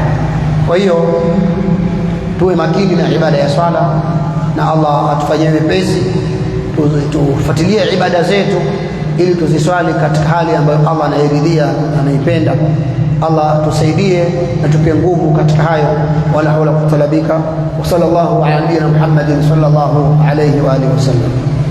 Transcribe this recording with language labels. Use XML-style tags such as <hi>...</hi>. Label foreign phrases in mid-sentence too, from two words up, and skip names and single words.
<sw>Kwa hiyo tuwe makini na ibada ya swala, na Allah atufanyie wepesi tufuatilie ibada zetu ili tuziswali katika hali ambayo Allah anairidhia na anaipenda. Allah tusaidie na tupe nguvu katika hayo,</sw> <ar>ولا حول قوة إلا بالله. وصلى الله على نبينا محمد صلى الله عليه وعلى آله وسلم.</ar>